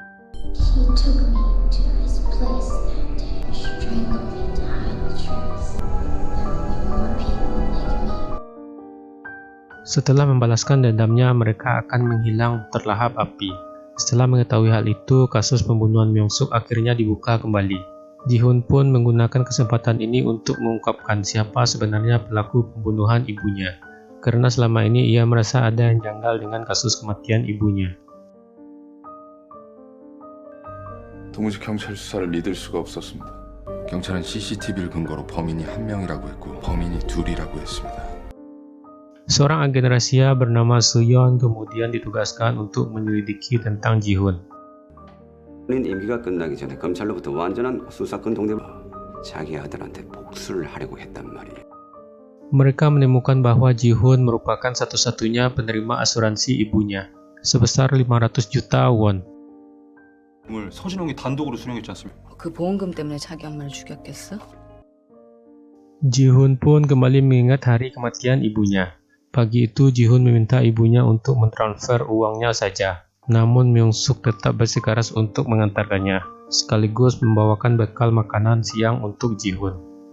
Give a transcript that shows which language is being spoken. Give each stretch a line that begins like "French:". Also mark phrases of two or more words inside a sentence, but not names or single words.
Indonesian: Setelah membalaskan dendamnya, mereka akan menghilang terlahap api. Setelah mengetahui hal itu, kasus pembunuhan Myung-suk akhirnya dibuka kembali. Ji-hoon pun menggunakan kesempatan ini untuk mengungkapkan siapa sebenarnya pelaku pembunuhan ibunya, karena selama ini ia merasa ada yang janggal dengan kasus kematian ibunya.
Korean: 도무지 경찰 수사를 믿을 수가 없었습니다. 경찰은 CCTV를 근거로 범인이 한 명이라고 했고 범인이 둘이라고 했습니다.
Indonesian: Seorang agen rahasia bernama Soo-yeon kemudian ditugaskan untuk menyelidiki tentang Ji-hoon.
Korean: 임기가 끝나기 전에 검찰로부터 완전한 수사권 동대 자기 아들한테 복수를 하려고 했단 말이에요.
Indonesian: Mereka menemukan bahwa Ji-hoon merupakan satu-satunya penerima asuransi ibunya sebesar 500 juta won.
Korean: 서진홍이 단독으로 수령했지 않습니까? 그 보험금 때문에 자기 엄마를 죽였겠어?
Indonesian: Ji-hoon pun kembali mengingat hari kematian ibunya. Pagi itu Ji-hoon meminta ibunya untuk mentransfer uangnya saja. Namun Myung-suk tetap bersikeras untuk mengantarkannya, sekaligus membawakan bekal makanan siang untuk Ji-hoon.